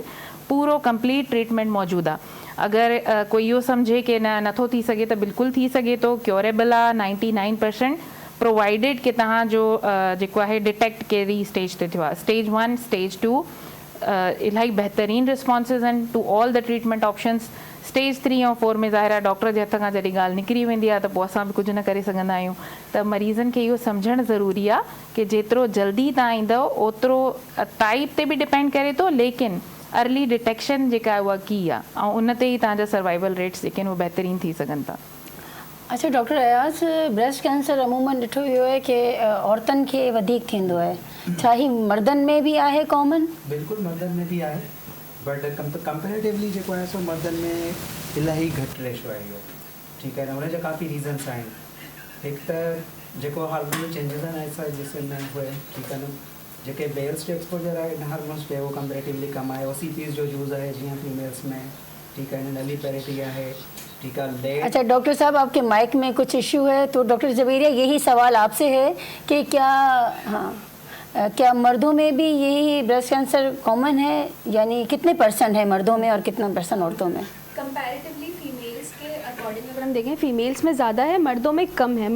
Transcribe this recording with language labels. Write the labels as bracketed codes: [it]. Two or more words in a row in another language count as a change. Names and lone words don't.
[sd] पूरो [en] complete treatment [sd] मौजूदु आहे। अगरि कोई इहो सम्झे कि नथो थी सघे त बिल्कुलु थी सघे थो, क्योरेबल आहे 99%, प्रोवाइडेड कि तव्हांजो जेको आहे डिटेक्ट कहिड़ी स्टेज ते थियो आहे, स्टेज 1, स्टेज 2, इलाही बहितरीनु रिस्पॉन्सिस आहिनि [en] to all the treatment options. [sd] स्टेज 3 ऐं 4 में ज़ाहिर आहे डॉक्टर जे हथ खां जॾहिं ॻाल्हि निकिरी वेंदी आहे त पोइ असां बि कुझु न करे सघंदा आहियूं। त मरीज़नि खे इहो सम्झणु ज़रूरी आहे कि जेतिरो जल्दी तव्हां ईंदव ओतिरो टाइप ते बि डिपेंड करे थो, लेकिन [en] early detection [sd] जेका आहे उहा की आहे ऐं उन ते ई तव्हांजा [en] survival rates [sd] जेके आहिनि उहे बहितरीनु थी सघनि था। अच्छा डॉक्टर अयाज़, [en] breast cancer [sd] अमूमन ॾिठो वियो आहे कि औरतुनि खे वधीक थींदो आहे, छा ही मर्दनि में बि आहे कॉमन? बिल्कुलु मर्दनि में बि आहे, [en] but comparatively [sd] जेको आहे सो मर्दनि में इलाही घटि रेशो आहे इहो। ठीकु आहे न, हुनजा काफ़ी रीज़न्स आहिनि। हिकु त जेको [en] hormonal changes [sd] आहिनि [ur] ایسا جس میں ہوئے, [sd] ठीकु आहे न, जेके बेल्स जो एक्सपोजर आहे इन हार्मोन्स पे उहो कंपेरेटिवली कम आहे। OCPs जो यूज़ आहे जीअं फीमेल्स में, ठीकु है, नलीपेरिटी है, [ur] ٹھیک ہے. اچھا ڈاکٹر صاحب، آپ کے مائک میں کچھ ایشو ہے، تو ڈاکٹر جبیریہ یہی سوال آپ سے ہے کہ کیا مردوں میں بھی یہی [en] breast cancer common [ur] ہے، یعنی کتنے % ہے مردوں میں اور کتنا % عورتوں میں? کمپیریٹولی فیمیلز کے اکارڈنگ اگر ہم دیکھیں فیمیلز میں زیادہ ہے، مردوں میں کم ہے.